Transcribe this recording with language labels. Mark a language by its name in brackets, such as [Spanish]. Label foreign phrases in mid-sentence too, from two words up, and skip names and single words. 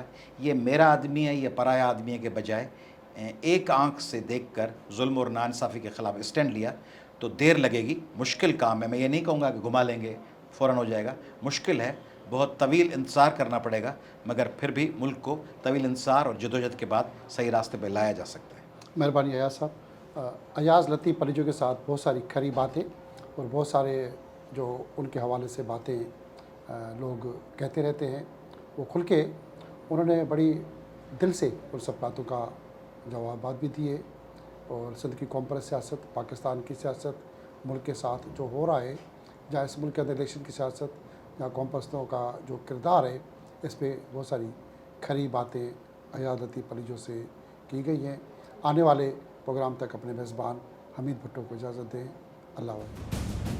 [Urdu] یہ میرا آدمی ہے، یہ پرایا آدمی ہے کے بجائے ایک آنکھ سے دیکھ کر ظلم اور ناانصافی کے خلاف اسٹینڈ لیا تو دیر لگے گی، مشکل کام ہے. میں یہ نہیں کہوں گا کہ گھما لیں گے فوراً ہو جائے گا، مشکل ہے، بہت طویل انتظار کرنا پڑے گا، مگر پھر بھی ملک کو طویل انتظار اور جدوجہد کے بعد صحیح راستے پر لایا جا سکتا ہے. مہربانی ایاز صاحب. ایاز لطیف پلیجو کے ساتھ بہت ساری کھری باتیں اور بہت سارے جو ان کے حوالے سے باتیں لوگ کہتے رہتے ہیں، وہ کھل کے انہوں نے بڑی دل سے ان سب باتوں کا جواب بھی دیے. اور سندھ کی قوم پر سیاست، پاکستان کی سیاست، ملک کے ساتھ جو ہو رہا ہے، جہاں اس ملک کے اندر الیکشن کی سیاست، جہاں قوم پرستوں کا جو کردار ہے، اس پر بہت ساری کھری باتیں ایاز لطیف پلیجو سے کی گئی ہیں. آنے والے پروگرام تک اپنے میزبان حمید بھٹو کو اجازت دیں. اللہ حافظ.